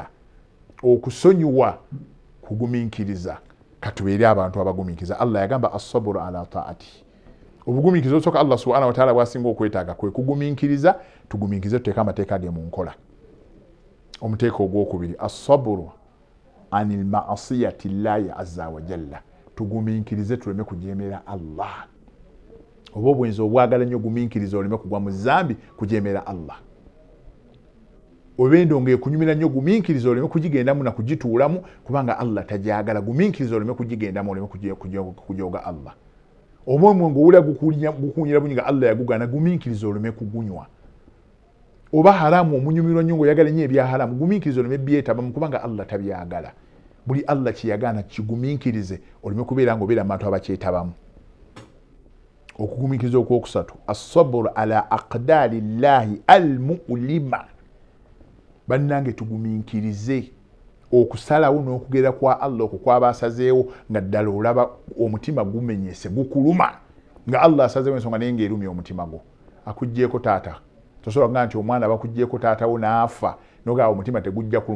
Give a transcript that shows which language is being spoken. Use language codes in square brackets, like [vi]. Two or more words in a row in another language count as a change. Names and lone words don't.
[lg] Okusonyiwa kugumiikiriza. Katubeere abantu abagumiikiriza. Allah yagamba [ar] الصبر على الطاعة. [lg] Obugumiikiriza osooka [ar] الله سبحانه وتعالى [lg] bw'asinga okwetaaga kwe kugumiikiriza, tugumiikirize tuteeke amateeka ge mu nkola. Omuteeka ogwokubiri [ar] الصبر عن معاصي الله عز وجل. [lg] Tugumiikirize tuleme kujeemera Allah. Oba obwenzi obwagala nnyo gumiikiriza oleme kugwa mu zambi kujeemera Allah. Obendo ng'ekunyumira nnyo gumiikiriza oleme kugigendamu na kugituulamu kubanga Allah tajagala. Gumiikiriza oleme kugigendamu oleme kujooga Allah. Omwemwe ng'owulira gukunyira bunyiga Allah yagugana gumiikiriza oleme kugunywa. Oba haramu omunyumirwa nnyo ng'oyagala nnyo ebya haramu gumiikiriza oleme byetabamu kubanga Allah tabyagala. Buli Allah kiyagana kigumiikirize oleme kubeera ng'obeera mu bantu abakyetabamu. Okugumiikiriza okwokusatu [ar] الصبر على أقدار الله المؤلمة. [lg] Bannange tugumiikirize okusalawo n'okugera kwa Allah okwo kwabasazeewo nga ddala olaba omutima gumenyese gukuluma nga Allah asazeewo ensonga naye ng'erumya omutima gwo. Akuggyeko taata. Tosobola kugamba nti omwana bakuggyeko taatawo n'afa n'ogamba omutima tegujja kuluma.